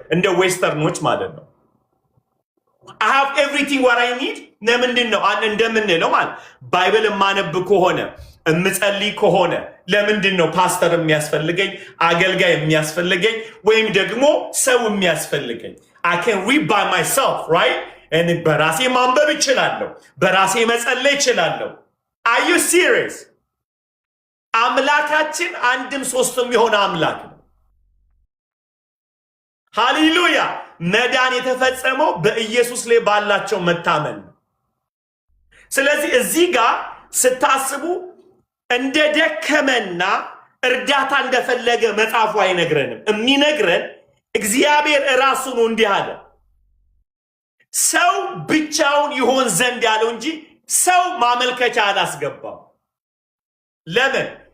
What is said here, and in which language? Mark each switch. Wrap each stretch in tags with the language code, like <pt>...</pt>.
<am>እንደ ዌስተርኖች ማለት ነው። I have everything what I need። ለምንድን ነው እንደምንለው ማለት ባይብል የማነብ ከሆነ እምጸልይ ከሆነ ለምንድን ነው ፓስተር የሚያስፈልገኝ፣ አገልጋይ የሚያስፈልገኝ፣ ወይም ደግሞ ሰው የሚያስፈልገኝ?</am> <en>I can read by myself, right?</en> <am>በራሴ ማንበብ እችላለሁ፣ በራሴ መጸለይ እችላለሁ። Are you serious? አምላካችን አንድም ሶስትም የሆነ አምላክ ነው። ሃሌሉያ! መዳን የተፈጸመው በኢየሱስ ላይ ባላቸው መታመን ነው። ስለዚህ እዚህ ጋር ስታስቡ እንደ ደከመና እርዳታ እንደፈለገ መጽሐፉ አይነግረንም። የሚነግረን እግዚአብሔር እራሱ ነው። እንዲህ አለ፣ ሰው ብቻውን ይሆን ዘንድ ያለው እንጂ ሰው ማመልከቻ አላስገባም። ለምን?</am>